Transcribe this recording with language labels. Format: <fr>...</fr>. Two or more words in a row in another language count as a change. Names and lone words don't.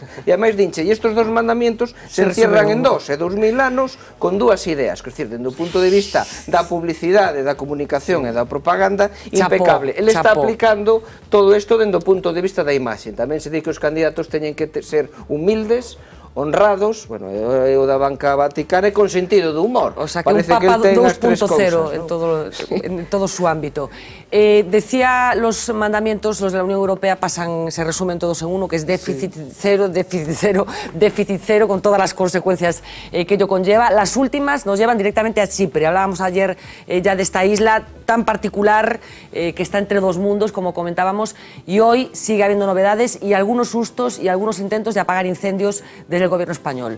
<gl>E ademais dinche, e estos 2 mandamentos</gl> <es>se encierran</es> <gl>en 2, e 2000 anos con 2 ideas, que decir, dende o punto de vista da publicidade, da comunicación e da propaganda, impecable. Ele está aplicando todo isto dende o punto de vista da imaxe. Tamén se di que os candidatos teñen que ser humildes, honrados, bueno, o da banca vaticana, e con sentido de humor.</gl> <es>O sea, que parece un Papa 2.0 en todo su ámbito. Decía, los mandamientos, los de la Unión Europea, se resumen todos en uno, que es déficit cero, déficit cero, déficit cero, con todas las consecuencias que ello conlleva. Las últimas nos llevan directamente a Chipre. Hablábamos ayer ya de esta isla tan particular que está entre dos mundos, como comentábamos, y hoy sigue habiendo novedades y algunos sustos y algunos intentos de apagar incendios desde el gobierno español.</es>